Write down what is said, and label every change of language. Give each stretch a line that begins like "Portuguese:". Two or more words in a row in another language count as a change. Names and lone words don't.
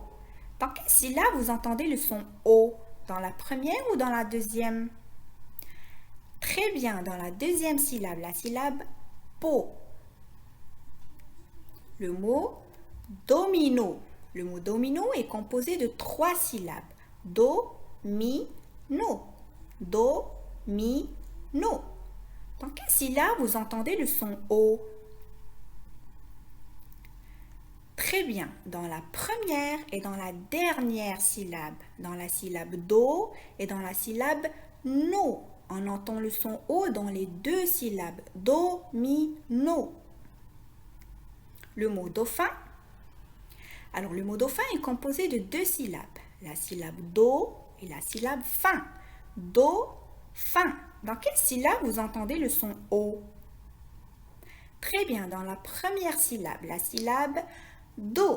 French: Dans quelle syllabe vous entendez le son O? Dans la première ou dans la deuxième? Très bien, dans la deuxième syllabe, la syllabe po. Le mot domino. Le mot domino est composé de 3 syllabes. Do, mi, no. Do, mi, no. Dans quelle syllabe vous entendez le son O? Très bien, dans la première et dans la dernière syllabe. Dans la syllabe do et dans la syllabe no. On entend le son O dans les 2 syllabes. Do, mi, no. Le mot dauphin. Alors le mot dauphin est composé de 2 syllabes. La syllabe do et la syllabe fin. Do, fin. Dans quelle syllabe vous entendez le son O? Très bien, dans la première syllabe, la syllabe do.